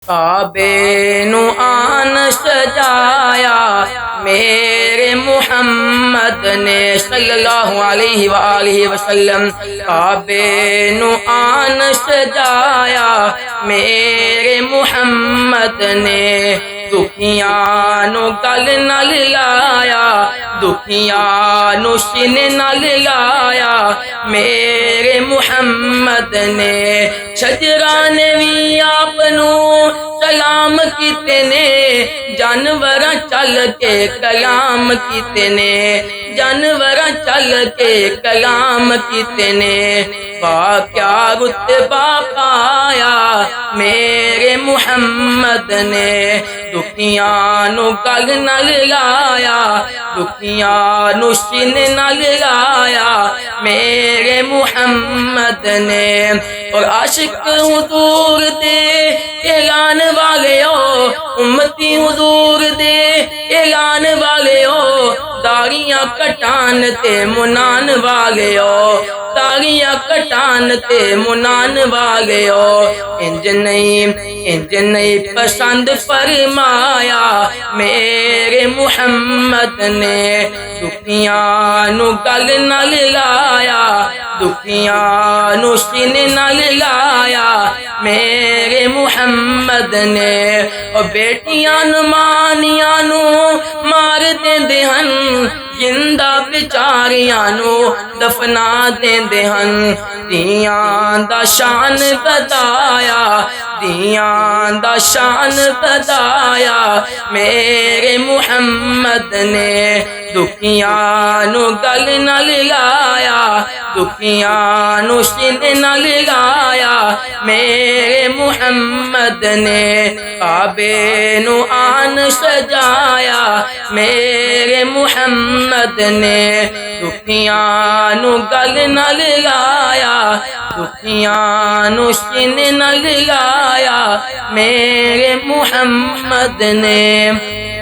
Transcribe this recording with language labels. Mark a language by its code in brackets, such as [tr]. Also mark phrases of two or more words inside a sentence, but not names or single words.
[pa] کعبے نو آن سجایا میرے محمد نے [ar] صلی اللہ علیہ وآلہ وسلم، [pa] کعبے نو آن سجایا میرے محمد نے، دکھیاں نو گل نال لایا، دکھیاں نو سینے نال لایا میرے محمد نے، شجراں نے بھی آپ نو سلام کیتے نے، جانوراں چل کے کلام کیتے نے، جانوراں چل کے کلام کیتے نے، واہ کیا رتبہ پایا میرے محمد نے، دکھیاں نو گل نال لایا، دکھیاں نو سینے نال لایا میرے محمد نے، اور عاشق حضور دے اعلان والیو، امتی حضور دے اعلان والیو، داڑیاں کٹان تے منان والیو، داڑیاں کٹان تے منان والیو، انج نہیں پسند فرمایا میرے محمد نے، دکھیاں نو گل نال لایا، دکھیاں نو سینے نال لایا میرے محمد نے، اور بیٹیاں نو مانیاں نو مار دیندے ہن، زندہ بیچاریاں نو دفنا دیندے ہن، دیاں دا شان بتایا، دیاں دا شان بتایا میرے محمد نے، دکھیاں نو گل نال لایا، دکھیاں نو سینے نال لایا میرے محمد نے، کعبے نو آن سجایا میرے محمد نے، دکھیاں نو گل نال لایا، دکھیاں نو سینے نال لایا میرے محمد نے۔